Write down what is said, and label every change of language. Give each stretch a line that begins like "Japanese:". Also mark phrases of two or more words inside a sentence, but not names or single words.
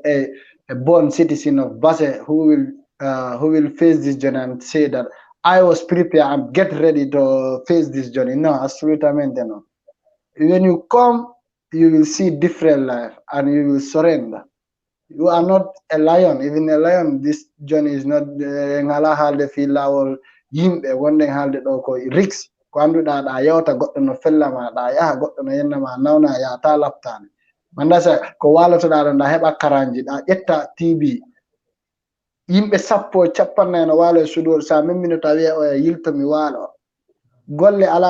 English: A born citizen of Basse who will face this journey and say that I was prepared and get ready to face this journey. No, absolutely no. When you come, you will see different life and you will surrender. You are not a lion. Even a lion, this journey is not
Fula: ngala halde fi lawol yimbe wonde halde do ko risk ko anduda da yawta goddo no fellama da yaha goddo no yennama nawna ya ta laptane mandasa ko waloto da da heba karanji da ƴetta tv yimbe sappo cappanne no walo sudol sa memminute tawi o yilto mi walo golle ala